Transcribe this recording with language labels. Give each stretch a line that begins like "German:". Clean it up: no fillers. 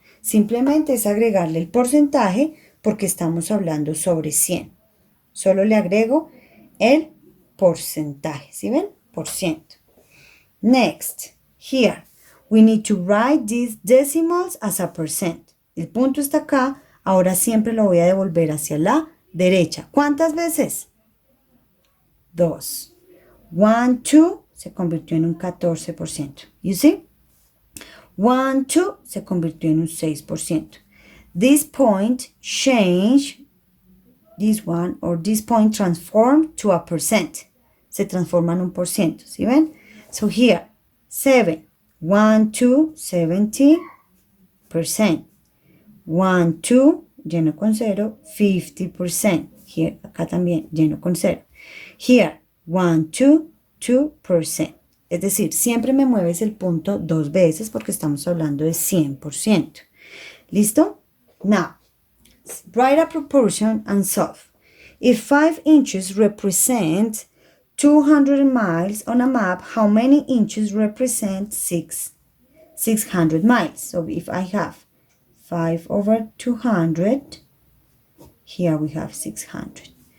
Spanish: Simplemente es agregarle el porcentaje porque estamos hablando sobre 100. Solo le agrego el porcentaje. ¿Sí ven? Por ciento.
English: Next, here, we need to write these decimals as a percent.
Spanish: El punto está acá, ahora siempre lo voy a devolver hacia la derecha. ¿Cuántas veces? 2. 1, 2 se convirtió en un 14%.
English: You see?
Spanish: 1, 2 se convirtió en un 6%.
English: This point change this one, or this point transform to a percent.
Spanish: Se transforma en un por ciento, ¿sí ven?
English: So here, 7, 1, 2, 70%.
Spanish: 1, 2, lleno con 0, 50%. Here, acá también, lleno con 0. Here, 1, 2, 2%. Es decir, siempre me mueves el punto 2 veces porque estamos hablando de 100%. ¿Listo?
English: Now, write a proportion and solve. If 5 inches represent 200 miles on a map, how many inches represent 600 miles? So if I have 5 over 200, here we have 600.